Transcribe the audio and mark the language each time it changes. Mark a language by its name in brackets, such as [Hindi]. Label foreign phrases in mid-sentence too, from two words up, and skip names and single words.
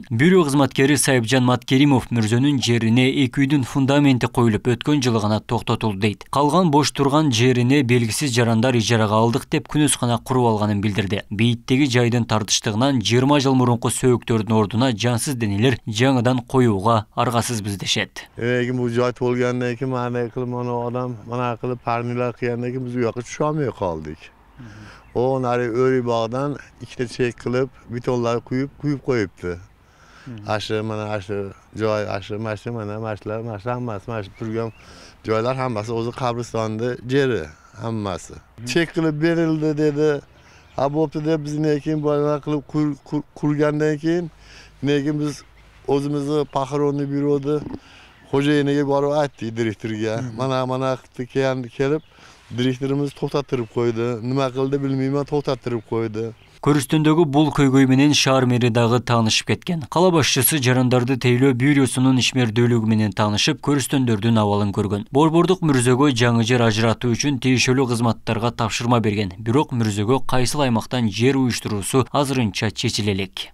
[Kyrgyz] Бюро кызматкери Сайыпжан Маткеримов мүрзөнүн жерине 2 үйдүн фундаменти коюлуп өткөн жылы гана токтотулду дейт. Калган бош турган жерине белгисиз жарандар ижарага алдык деп күнөскана куруп алганын билдирди. Бейиттеги жайдын тартыштыгынан 20 жыл мурунку сөөгтөрдүн ордуна жансыз денелер жаңыдан коюуга аргасызбыз дешет. [Uzbek] Bu jay bo'lgandan keyin mana qilib mana qilib parnilar qilgandan keyin biz bu yoqqa tusholmay qoldik. O nari o'ri bog'dan ikkita chek qilib betonlar quyib qo'yibdi. Mana shu joy, mana hammasi turgan joylar hammasi o'zi qabristonni jeri hammasi. Chek qilib berildi dedi. Ha bo'pti deb bizni keyin bolalar qilib qurgandan keyin lekin biz o'zimizni paxronni byuroda xo'jayiniga borib aytdi direktorga. Mana kelib direktorimiz to'xtattirib qo'ydi. Nima qildi bilmayman, to'xtattirib qo'ydi. [Kyrgyz] Көрүстөндөгү бул көйгөй менен шаар мэри дагы таанышып кеткен. Кала башчысы жарандарды тейлөө бюросунун ишмердүүлүгү менен таанышып, көрүстөндөрдүн абалын көргөн. Борбордук мүрзөгө жаңы жер ажыратуу үчүн тиешелүү кызматтарга тапшырма берген. Бирок мүрзөгө кайсыл аймактан жер уюштуруусу азырынча чечиле элек.